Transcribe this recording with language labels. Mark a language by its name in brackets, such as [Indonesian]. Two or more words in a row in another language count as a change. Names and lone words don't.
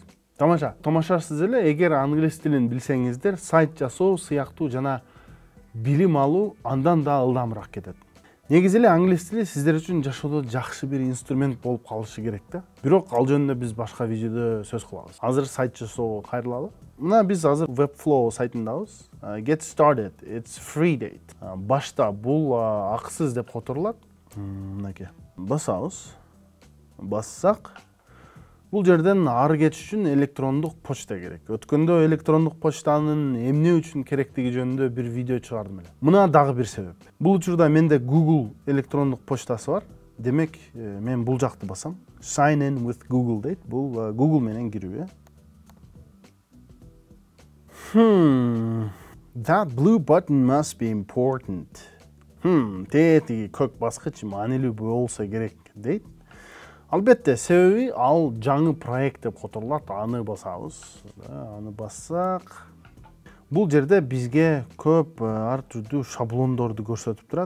[Kyrgyz] Тамаша, томашасыз эле, эгер англис тилин билсеңиздер, сайт жасоо сыяктуу жана билим алуу андан да ылдамыраак кетет. Негизи эле англис тили сиздер үчүн жашоодо жакшы бир инструмент болуп калышы керек да. Бирок ал жөнүндө биз башка видеодо сөз кылабыз. Азыр сайт жасоого кайрылалы. Мына биз азыр Webflow сайтындабыз. [English] Get started. It's free date. [Kyrgyz] Башта бул акысыз деп которулат. Мынакей. Басабыз. Бассак, бул жерден ары кетиш үчүн электрондук почта керек. Өткөндө электрондук почтанын эмне үчүн керектиги жөнүндө бир видео чыгардым эле. Мына дагы бир себеп. Бул учурда менде Google электрондук почтасы бар. Демек, мен бул жакты басам. [English] Sign in with Google [Kyrgyz] дейт. Бул Google менен кирүү. [English] That blue button must be important. [Kyrgyz] Тетиги көк баскыч маанилүү болсо керек дейт. Албетте, себеби ал жаңы проект деп которулат. Аны басабыз. Аны бассак, бул жерде бизге көп ар түрдүү шаблондорду көрсөтүп турат.